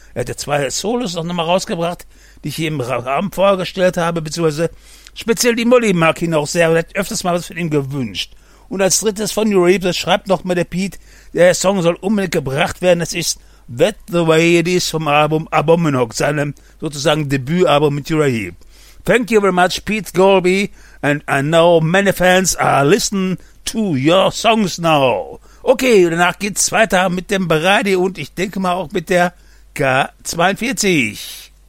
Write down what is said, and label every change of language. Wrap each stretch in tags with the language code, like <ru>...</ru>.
<de>Er hat ja zwei Solos noch nochmal rausgebracht, die ich ihm am vorgestellt habe, beziehungsweise speziell die Molly mag ihn auch sehr und hat öfters mal was von ihm gewünscht. Und als drittes von Rahib, das schreibt nochmal der Pete, der Song soll unbedingt gebracht werden. Das ist That The Way It Is vom Album Abominog, seinem sozusagen Debütalbum mit Rahib.</de> <en>Thank you very much, Pete Colby, and I know many fans are listening to your songs now.</en> <de>Okay, danach geht's weiter mit dem Bereidi und ich denke mal auch mit der K42.</de>